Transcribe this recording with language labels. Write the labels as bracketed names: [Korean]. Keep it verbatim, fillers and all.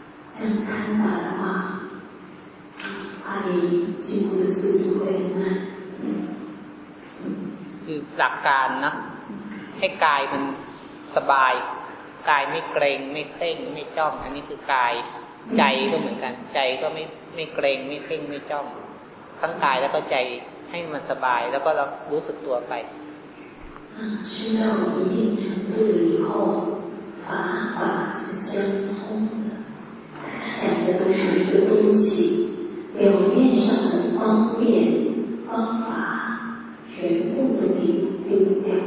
[Chinese] 像参杂的话，它离进步的速度会很慢。 [Thai] คือหลักการนะ ให้กายมันสบายกายไม่เกรงไม่เคร่งไม่จ้องอันนี้คือกายใจก็เหมือนกันใจก็ไม่ไม่เกรงไม่เคร่งไม่จ้องทั้งกายแล้วก็ใจให้มันสบายแล้วก็เรารู้สึกตัวไป [Chinese] 嗯，去到一定程度以后，法法是相通的。他讲的都是一个东西，表面上的方便、方法，全部的丢丢掉。